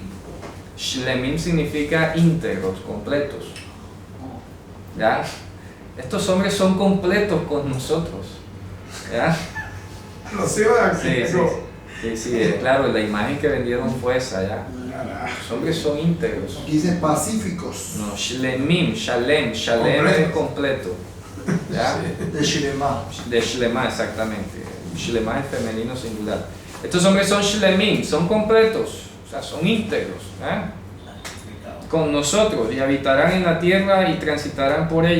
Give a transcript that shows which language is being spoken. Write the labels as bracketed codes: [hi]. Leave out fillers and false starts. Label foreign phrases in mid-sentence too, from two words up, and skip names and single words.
[es] Shlemim significa íntegros, completos. ¿Ya? Estos hombres son completos con nosotros. ¿Ya? Los hijos de aquí. Sí, claro, la imagen que vendieron fue esa, ¿ya? Los hombres son íntegros. Dice pacíficos. No, [he] שלמים, שלם [es] es completo. ¿Ya? De Shilema. De shlema, exactamente. Shlema es femenino singular. Estos hombres son shlemim, son completos, o sea, son íntegros. Con nosotros, y habitarán en la tierra y transitarán por ella.